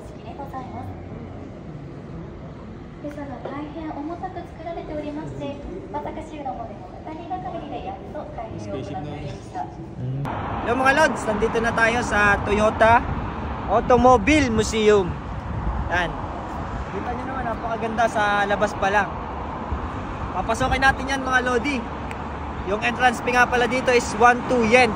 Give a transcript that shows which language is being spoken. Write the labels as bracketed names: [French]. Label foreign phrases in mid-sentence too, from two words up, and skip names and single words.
[Japanese] ですが大変重たく作られておりまして、私どもでも2人がかりでやっと開閉を行いました。 [Filipino] Hello mga Lods, nandito na tayo sa Toyota Automobile Museum. Yan. Kita nyo naman, napakaganda sa labas pa lang. Papasokin natin yan mga Lodi. Yung [English] entrance fee [Filipino] nga pala dito is 1-2 yen.